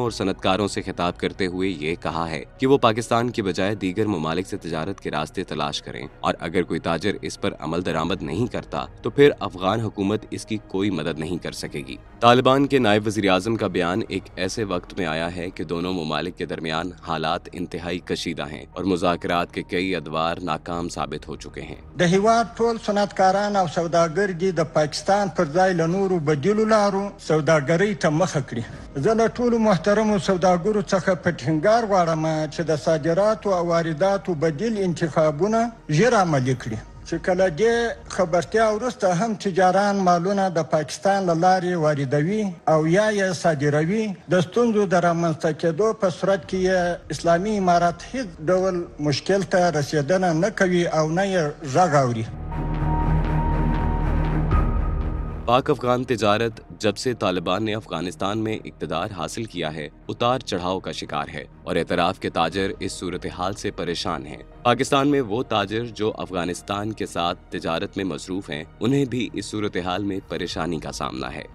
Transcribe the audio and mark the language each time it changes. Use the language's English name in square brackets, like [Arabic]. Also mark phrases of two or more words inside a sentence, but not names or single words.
[Urdu] اور صنعتکاروں سے خطاب کرتے ہوئے یہ کہا ہے کہ وہ پاکستان کی بجائے دیگر ممالک سے تجارت کے راستے تلاش کریں، اور اگر کوئی تاجر اس پر عمل درآمد نہیں کرتا تو پھر افغان حکومت اس کی کوئی مدد نہیں کر سکے گی. طالبان کے نائب وزیر اعظم کا بیان ایک ایسے وقت میں آیا ہے کہ دونوں ممالک کے درمیان حالات انتہائی کشیدہ ہیں اور مذاکرات کے کئی ادوار ناکام ثابت ہو چکے ہیں. [Pashto] د هیواد ټول صنعتکاران او سوداګر دي د پاکستان پر ځای له نورو بدیلو لارو سوداګرۍ ته مخه کړي. زه له ټولو محترمو سوداګرو څخه په ټینګار غواړم چې د صادراتو او وارداتو بدیل انتخابونه ژر عملي کړي، چې کله دې خبرتیا وروسته هم تجاران مالونه د پاکستان له لارې واردوي او یا یې صادروي. د ستونزو د رامنځته کېدو په صورت کې یې اسلامي امارت هیڅ ډول مشکل ته رسېدنه نه کوي او نه یې غږ اوري. [Urdu] پاک افغان تجارت جب سے طالبان نے افغانستان میں اقتدار حاصل کیا ہے اتار چڑھاؤ کا شکار ہے اور اطراف کے تاجر اس صورت حال سے پریشان ہیں. پاکستان میں وہ تاجر جو افغانستان کے ساتھ تجارت میں مصروف ہیں، انہیں بھی اس صورت حال میں پریشانی کا سامنا ہے.